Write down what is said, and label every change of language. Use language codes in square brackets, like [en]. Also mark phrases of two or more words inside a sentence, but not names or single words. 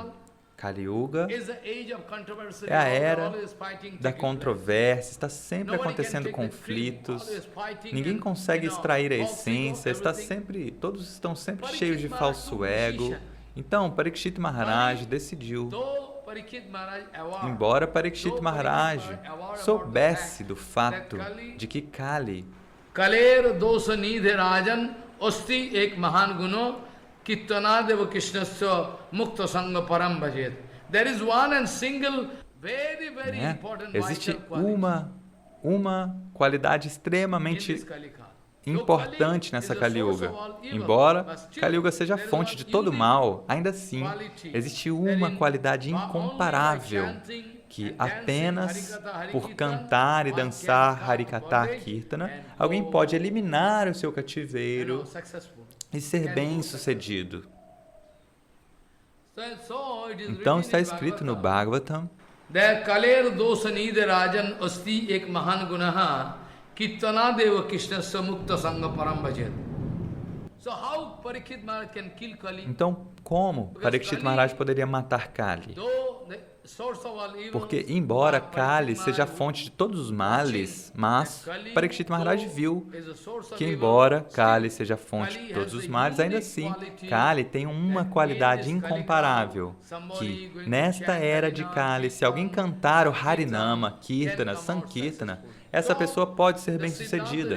[pt] Kali Yuga é a era da controvérsia, está sempre acontecendo conflitos, ninguém consegue extrair a essência, todos estão sempre cheios de falso ego. Então, Parikshit Maharaj decidiu, embora Parikshit Maharaj soubesse do fato de que Kali [sa] कलेर् दोष निधे राजन् अस्ति एको महान् गुणः कीर्तनादेव कृष्णस्य मुक्त सङ्गः परं व्रजेत्. [en] There is one and single very important [pt] existe uma qualidade extremamente importante nessa Kali Yuga. Embora Kali Yuga seja a fonte de todo mal, ainda assim existe uma qualidade incomparável que apenas por cantar e dançar Harikatha Kirtana, alguém pode eliminar o seu cativeiro e ser bem-sucedido. Então está escrito no Bhagavatam, [sa] कलेर् दोष निधे राजन् अस्ति एको महान् गुणः कीर्तनादेव कृष्णस्य मुक्त सङ्गः परं व्रजेत्. [pt] Então, como Parikshit Maharaj poderia matar Kali? Porque, embora Kali seja a fonte de todos os males, mas Parikshit Maharaj viu que, embora Kali seja a fonte de todos os males, ainda assim, Kali tem uma qualidade incomparável, que, nesta era de Kali, se alguém cantar o Harinama, Kirtana, Sankirtana, essa pessoa pode ser bem-sucedida.